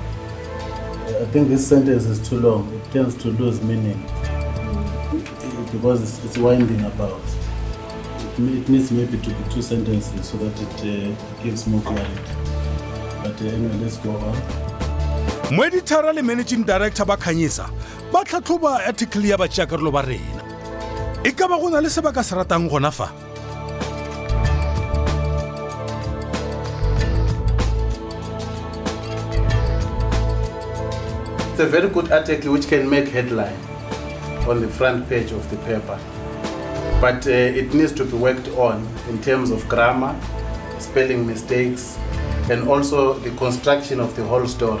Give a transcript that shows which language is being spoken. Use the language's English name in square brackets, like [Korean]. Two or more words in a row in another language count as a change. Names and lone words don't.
[English] I think this sentence is too long. It tends to lose meaning because it's winding about. It needs maybe to be 2 sentences so that it gives more clarity. But anyway, let's go on. [Tswana] Editorial le [English] Managing Director [Tswana] ba Khanyisa ba tlhatlhoba article ya batšeakarolo ba rena. E ka ba go na le sebaka se ratang gona fa? [English] It's a very good article which can make headline on the front page of the paper. But it needs to be worked on in terms of grammar, spelling mistakes, and also the construction of the whole story.